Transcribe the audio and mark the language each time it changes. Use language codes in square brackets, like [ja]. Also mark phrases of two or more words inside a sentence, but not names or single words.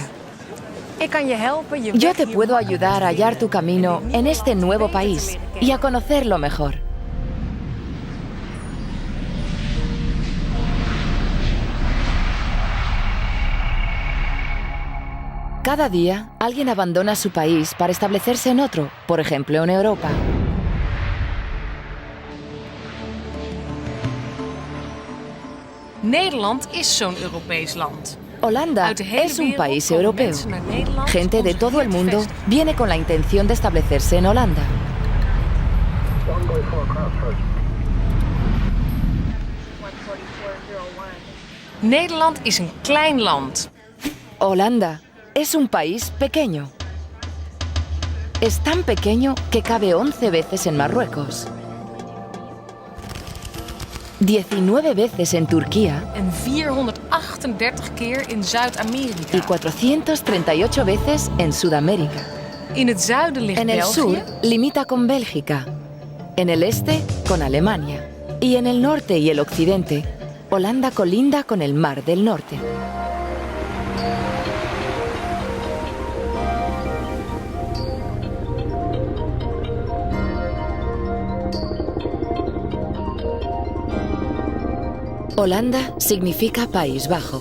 [es] Yo te puedo ayudar a hallar tu camino en este nuevo país y a conocerlo mejor. Cada día, alguien abandona su país para establecerse en otro, por ejemplo, en Europa. [nl] Nederland is zo'n Europees land. [es] Holanda es un país europeo. Gente de todo el mundo viene con la intención de establecerse en Holanda. [nl] Nederland is een klein land. [es] Holanda es un país pequeño. Es tan pequeño que cabe 11 veces en Marruecos, 19 veces en Turquía [nl] En 438 keer in [es] y [nl] Zuid-Amerika. [es] 438 veces en Sudamérica. [nl] In het zuiden ligt [es] En el sur [nl] België. [es] limita con Bélgica, en el este con Alemania y en el norte y el occidente, Holanda colinda con el Mar del Norte. Holanda significa País Bajo.